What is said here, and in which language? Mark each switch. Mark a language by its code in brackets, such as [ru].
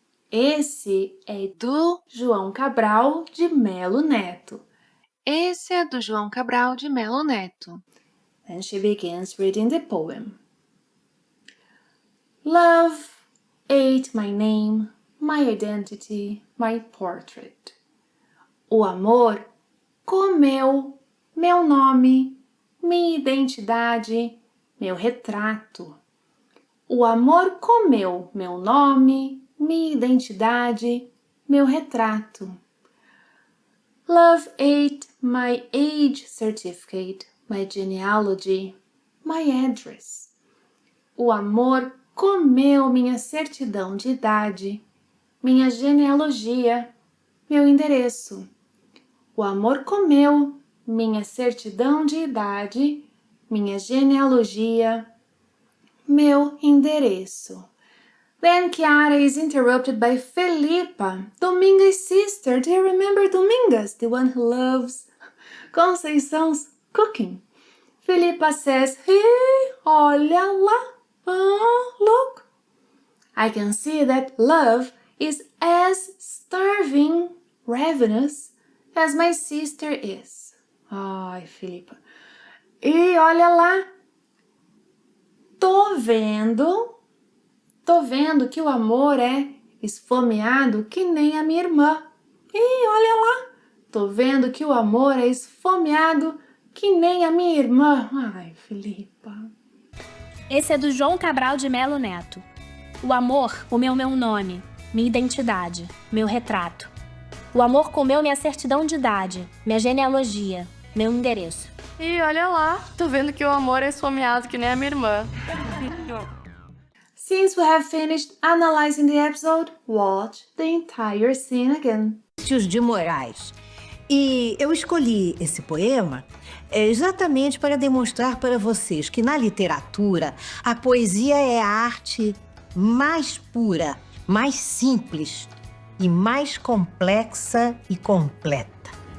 [pt] Esse é do João Cabral de Melo Neto. Esse é do João Cabral de Melo Neto. [en] Then she begins reading the poem. Love ate my name, my identity, my portrait. [pt] O amor comeu meu nome, minha identidade, meu retrato. O amor comeu meu nome, minha identidade, meu retrato. [en] Love ate my age certificate, my genealogy, my address. [pt] O amor comeu minha certidão de idade, minha genealogia, meu endereço. O amor comeu minha certidão de idade, minha genealogia, meu endereço. [en] Then Chiara is interrupted by Felipa, Dominga's sister. Do you remember Domingas, the one who loves Conceição's cooking? Felipa says, hey, [pt] olha lá, [en] look. I can see that love is as starving, ravenous, as my sister is. [pt] Ai, Felipa. E olha lá, tô vendo que o amor é esfomeado que nem a minha irmã. E olha lá, tô vendo que o amor é esfomeado que nem a minha irmã. Ai, Felipa. Esse é do João Cabral de Melo Neto. O amor, o meu nome, minha identidade, meu retrato. O amor comeu minha certidão de idade, minha genealogia, meu endereço. E olha lá, tô vendo que o amor é esfomeado que nem a minha irmã. [en] Since we have finished analyzing the episode, watch the entire scene again. [pt] De Moraes. E eu escolhi esse poema exatamente para demonstrar para vocês que na literatura a poesia é a arte mais pura, mais simples e mais complexa e completa.